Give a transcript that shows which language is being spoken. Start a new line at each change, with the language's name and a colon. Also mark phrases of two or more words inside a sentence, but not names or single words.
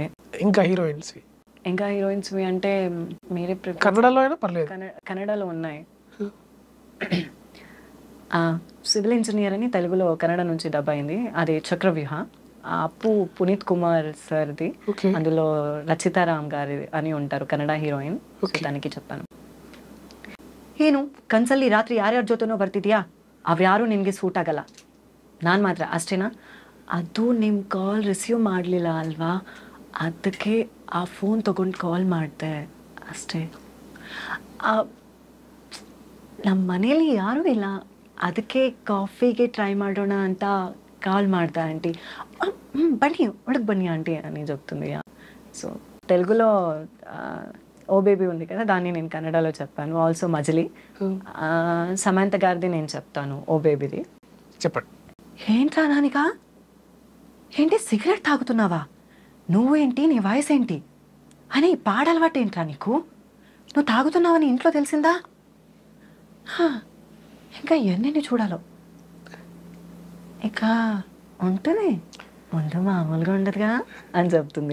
Telugu: ఇంకా హీరోయిన్స్వి అంటే మీరే కన్నడలో అయినా పర్లేదు. కన్నడలో ఉన్నాయి. సివిల్ ఇంజనీర్ అని తెలుగులో కన్నడ నుంచి డబ్ అయింది. అది చక్రవ్యూహ. అప్పు పునీత్ కుమార్ సార్ది. అందులో రచితారామ్ గారి అని ఉంటారు కన్నడ హీరోయిన్. దానికి చెప్పాను.
Kannada: ಏನು ಕನ್ಸಲ್ಲಿ ರಾತ್ರಿ ಯಾರ್ಯಾರ ಜೊತೆನೋ ಬರ್ತಿದ್ಯಾ, ಅವ್ಯಾರು ನಿನಗೆ ಸೂಟ್ ಆಗಲ್ಲ, ನಾನು ಮಾತ್ರ ಅಷ್ಟೇನಾ? ಅದು ನಿಮ್ಮ ಕಾಲ್ ರಿಸೀವ್ ಮಾಡಲಿಲ್ಲ ಅಲ್ವಾ, ಅದಕ್ಕೆ ಆ ಫೋನ್ ತೊಗೊಂಡು ಕಾಲ್ ಮಾಡಿದೆ ಅಷ್ಟೇ. ನಮ್ಮ ಮನೇಲಿ ಯಾರೂ ಇಲ್ಲ, ಅದಕ್ಕೆ ಕಾಫಿಗೆ ಟ್ರೈ ಮಾಡೋಣ ಅಂತ కాల్ ಮಾಡ್ದೆ ఆంటీ.
Telugu: బన్నీ ఒడకు బన్నీ ఆంటీ అని చెప్తుంది. సో తెలుగులో ఓ బేబీ ఉంది కదా, దాన్ని నేను కన్నడలో చెప్పాను. ఆల్సో మజిలీ సమంత గారిది నేను చెప్తాను ఓ బేబీది. చెప్పండి. ఏంట్రా నానిక, ఏంటి సిగరెట్ తాగుతున్నావా, నువ్వేంటి నీ వయసు ఏంటి అని పాడలవాటు ఏంట్రా నీకు, నువ్వు తాగుతున్నావని ఇంట్లో తెలిసిందా, ఇంకా ఎన్ని చూడాలో, ఇక ఉంటుంది ముందు మామూలుగా ఉండదుగా అని చెప్తుంది.